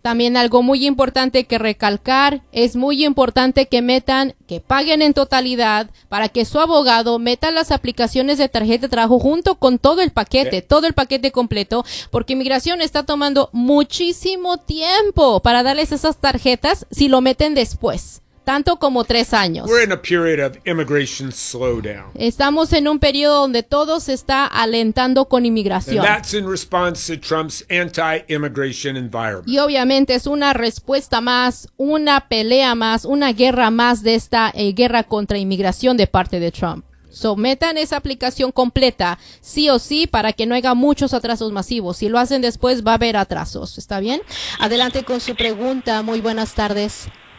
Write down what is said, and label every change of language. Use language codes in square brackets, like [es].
[es] También algo muy importante que recalcar, es muy importante que metan, que paguen en totalidad para que su abogado meta las aplicaciones de tarjeta de trabajo junto con todo el paquete, todo el paquete completo, porque inmigración está tomando muchísimo tiempo para darles esas tarjetas si lo meten después. Tanto como 3 años. [en] We're in a period of immigration slowdown. [es] Estamos en un periodo donde todo se está alentando con inmigración. [en] And that's in response to Trump's anti-immigration environment. [es] Y obviamente es una respuesta más, una pelea más, una guerra más de esta guerra contra inmigración de parte de Trump. So, metan esa aplicación completa, sí o sí, para que no haya muchos atrasos masivos. Si lo hacen después, va a haber atrasos. ¿Está bien? Adelante con su pregunta. Muy buenas tardes.